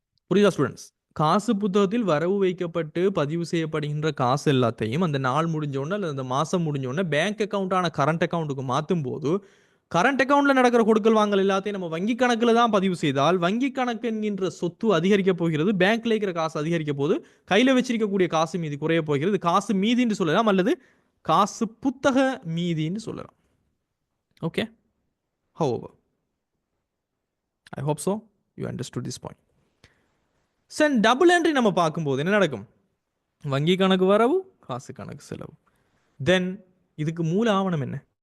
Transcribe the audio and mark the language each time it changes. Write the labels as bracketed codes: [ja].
[ta] புரியுதா ஸ்டூடெண்ட்ஸ்? காசு புத்தகத்தில் வரவு வைக்கப்பட்டு பதிவு செய்யப்படுகின்ற காசு எல்லாத்தையும் அந்த நாள் முடிஞ்சோடனே அல்லது அந்த மாதம் முடிஞ்சோடனே பேங்க் அக்கௌண்ட்டான கரண்ட் அக்கௌண்ட்டுக்கு மாற்றும் போது கரண்ட் அக்கௌண்ட்ல நடக்கிற கொடுக்கல் வாங்கல் எல்லாத்தையும் நம்ம வங்கி கணக்கில் தான் பதிவு செய்தால் வங்கி கணக்கு என்கின்ற சொத்து அதிகரிக்க போகிறது, பேங்க்ல இருக்கிற காசு அதிகரிக்க போது, கையில் வச்சிருக்கக்கூடிய காசு மீதி குறைய போகிறது. காசு மீதின்னு சொல்லலாம் அல்லது காசு புத்தக மீதின்னு சொல்லலாம். [en] Okay, however I hope so you understood this point. [ta] Sun double entry நம்ம பார்க்கும்போது என்ன நடக்கும்? வங்கி கணக்கு வரவு, காசு கணக்கு செலவு. தென் இதுக்கு மூல ஆவணம் என்ன?